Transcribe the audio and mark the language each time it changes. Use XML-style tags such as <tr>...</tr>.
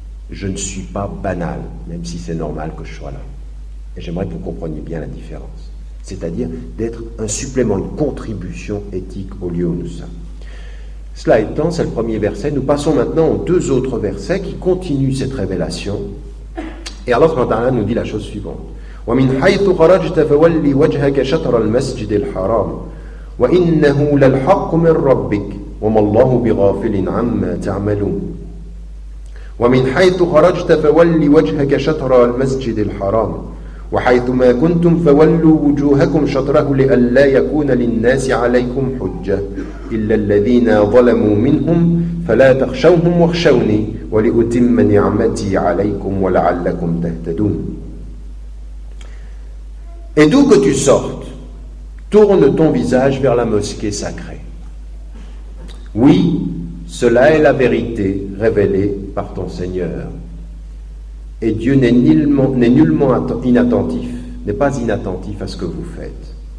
<fr>Je ne suis pas banal, même si c'est normal que je sois là. Et j'aimerais que vous compreniez bien la différence. C'est-à-dire d'être un supplément, une contribution éthique au lieu où nous sommes. Cela étant, c'est le premier verset. Nous passons maintenant aux deux autres versets qui continuent cette révélation. Et Allah subhanahu wa ta'ala nous dit la chose suivante.</fr> <ar>وَمِنْ حَيْثُ خَرَجْتَ فَوَلِّ وَجْهَكَ شَطْرَ الْمَسْجِدِ الْحَرَامِ وَإِنَّهُ لَلْحَقُّ مِنْ رَبِّكَ وَمَا اللَّهُ بِغَافِلٍ عَمَّا تَعْمَلُونَ وَمِنْ حَيْثُ خَرَجْتَ فَوَلِّ وَجْهَكَ شَطْرَ الْمَسْجِدِ الْحَرَامِ وحيث ما كنتم فولوا وجوهكم شطره لئلا يكون للناس عليكم حجة إلا الذين ظلموا منهم فلا تخشوهم واخشوني ولأتم نعمتي عليكم ولعلكم تهتدون.</ar> <fr>Et d'où que tu sortes, tourne ton visage vers la mosquée sacrée. Oui, cela est la vérité révélée par ton Seigneur. Et Dieu n'est nullement inattentif, n'est pas inattentif à ce que vous faites.</fr>